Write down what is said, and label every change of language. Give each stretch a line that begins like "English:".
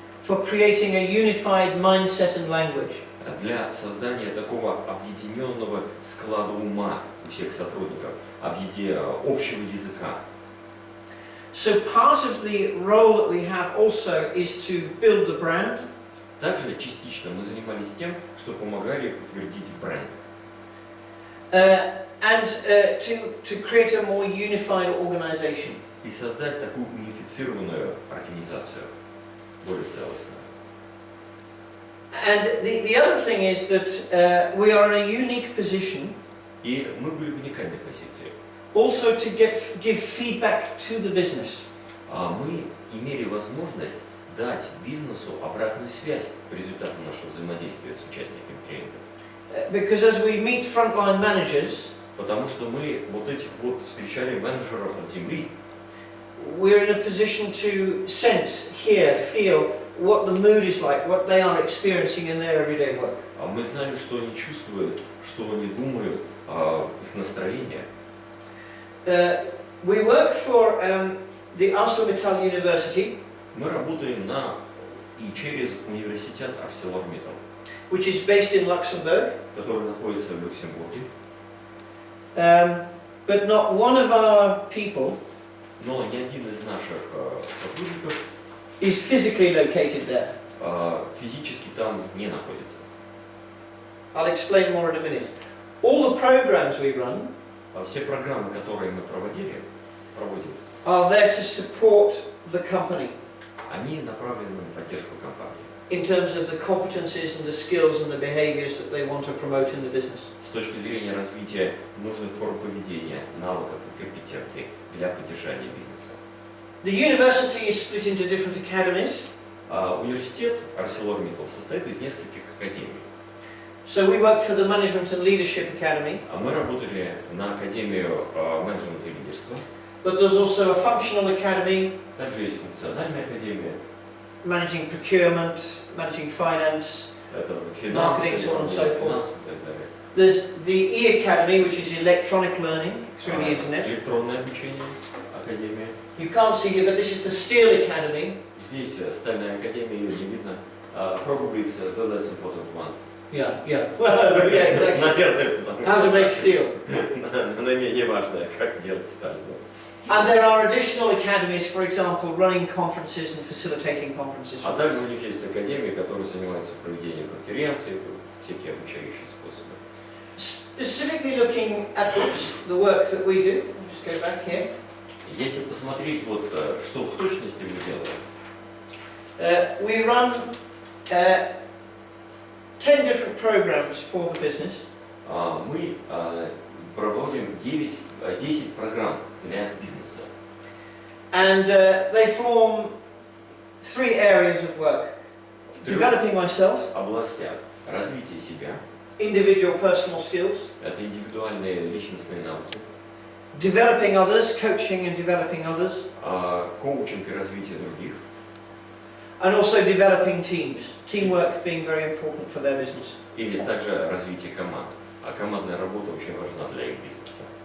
English: for creating a unified mindset and language.
Russian: Для создания такого объединенного склада ума у всех сотрудников, общего языка.
English: So part of the role that we have also is to build the brand.
Russian: Также частично мы занимались тем, что помогали утвердить бренд.
English: And to create a more unified organization.
Russian: И создать такую унифицированную организацию, более целостную.
English: And the other thing is that we are in a unique position.
Russian: И мы были в уникальной позиции.
English: Also to give feedback to the business.
Russian: Мы имели возможность дать бизнесу обратную связь по результату нашего взаимодействия с участниками тренингов.
English: Because as we meet frontline managers,
Russian: потому что мы встречали менеджеров от земли,
English: we're in a position to sense, hear, feel what the mood is like, what they are experiencing in their everyday work.
Russian: Мы знали, что они чувствуют, что они думают, их настроение.
English: We work for the ArcelorMittal University.
Russian: Мы работаем и через университет ArcelorMittal,
English: which is based in Luxembourg.
Russian: который находится в Люксембурге.
English: But not one of our people
Russian: Но ни один из наших сотрудников
English: is physically located there.
Russian: Физически там не находится.
English: I'll explain more in a minute. All the programs we run
Russian: Все программы, которые мы проводим,
English: are there to support the company
Russian: они направлены на поддержку компании.
English: in terms of the competencies and the skills and the behaviors that they want to promote in the business.
Russian: С точки зрения развития нужных форм поведения, навыков и компетенций для поддержания бизнеса.
English: The university is split into different academies.
Russian: Университет ArcelorMittal состоит из нескольких академий.
English: So we worked for the Management and Leadership Academy,
Russian: Мы работали на Академию менеджмента и лидерства.
English: but there's also a functional academy,
Russian: Также есть функциональная академия.
English: managing procurement, managing finance.
Russian: Это финансы,
English: Marketing, so on and so
Russian: финансы
English: forth.
Russian: и так далее.
English: There's the E-Academy, which is electronic learning through the internet.
Russian: Электронное обучение, академия.
English: You can't see here, but this is the Steel Academy.
Russian: Здесь стальная академия, ее не видно.
English: Probably it's the less important one. Yeah, yeah. Well, yeah, exactly.
Russian: Наверное, потому
English: How to make steel.
Russian: наименее важное, как делать сталь.
English: And there are additional academies, for example, running conferences and facilitating conferences.
Russian: А также у них есть академии, которые занимаются проведением конференций, всякие обучающие способы.
English: Specifically looking at the work that we do, I'll just go back here.
Russian: Если посмотреть, вот, что в точности мы делаем,
English: We run 10 different programs for the business.
Russian: мы проводим 10 программ для бизнеса.
English: And they form 3 areas of work. Developing myself,
Russian: Областях развития себя,
English: individual personal skills.
Russian: это индивидуальные личностные навыки,
English: Developing others, coaching and developing others.
Russian: коучинг и развитие других,
English: And also developing teams. Teamwork being very important for their business.
Russian: или также развитие команд. А командная работа очень важна для их бизнеса.